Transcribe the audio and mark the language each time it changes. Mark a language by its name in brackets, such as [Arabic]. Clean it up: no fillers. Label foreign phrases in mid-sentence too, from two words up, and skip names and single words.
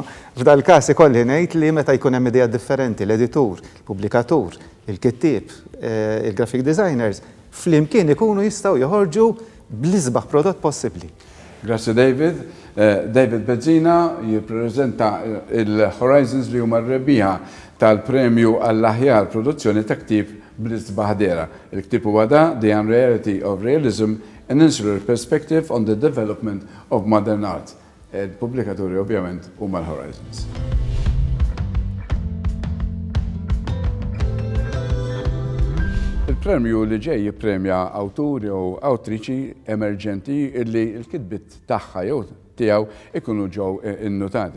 [Maltese] F'dal każ ikolli ngħid li meta jkun hemm idea differenti l-editur, il-pubblikatur, il-kittieb, il- [English] graphic designers [Maltese] flimkien ikunu jistgħu joħorġu bl-isbaħ prodott possibbli. Grazzi David. David Bezzina jippreżenta il-Horizons li huma r-rebbieħa tal-Premju għall-aħjar produzzjoni ta' ktieb bl-isbaħ dera. Il-ktieb huwa da The Unreality of Realism, an insular perspective on the development of modern art. Il-pubblikaturi ovvjament huma l-Horizons. Il-premju li ġej jippremja awturi u awtriċi emerġenti illi l-kitbit tagħha jew tiegħu ikunu ġew innotati.